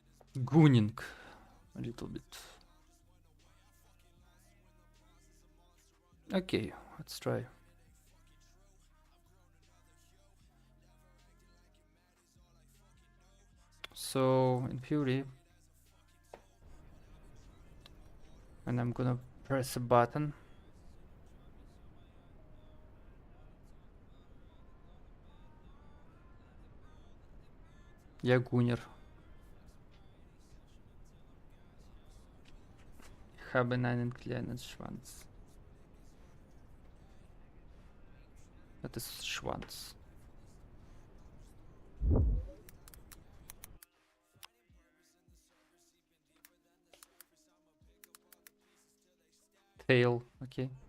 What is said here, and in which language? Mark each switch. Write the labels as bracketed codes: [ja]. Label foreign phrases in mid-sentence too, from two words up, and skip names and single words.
[en] Gunning a little bit. Okay, let's try. So in Fury, and I'm gonna press a button. [ru] Я гунер. [de] Habe einen kleinen Schwanz. Das ist Schwanz. [en] Tail, okay.